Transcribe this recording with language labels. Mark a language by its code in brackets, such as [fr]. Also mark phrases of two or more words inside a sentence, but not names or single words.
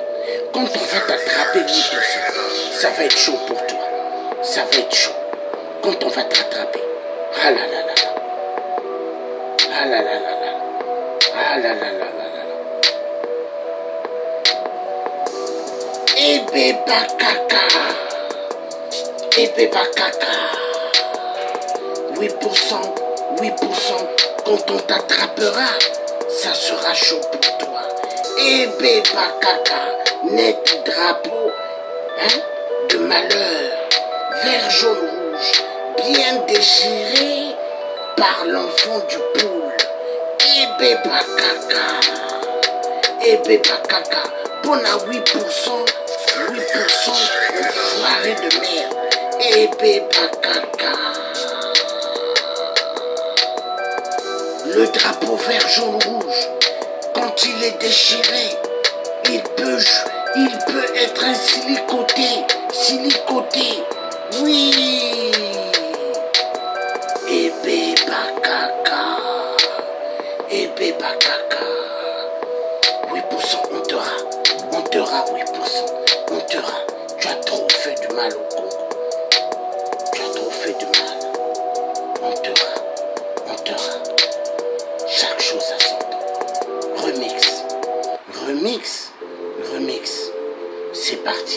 [fr] Quand on va t'attraper 8%, ça va être chaud pour toi. Ça va être chaud. Quand on va t'attraper. Ah là là là là. Ah là là là là. Ah là là là là là. [ln] Ebe bakaka. Ebe bakaka. [fr] 8%, 8%, quand on t'attrapera, ça sera chaud pour toi. [ln] Ebe bakaka, [fr] net drapeau, hein, de malheur, vert, jaune, rouge, bien déchiré par l'enfant du poule. [ln] Ebe bakaka, Ebe bakaka, [fr] bon à 8%, 8%, enfoiré de merde. [ln] Ebe bakaka. [fr] Le drapeau vert, jaune, rouge, quand il est déchiré, il peut être un silicoté, oui. [ln] Ebe bakaka, Ebe bakaka, 8%, [fr] on t'aura 8%, on t'aura. Tu as trop fait du mal au Congo, tu as trop fait du mal, on t'aura. Chaque chose à son temps. Remix, c'est parti.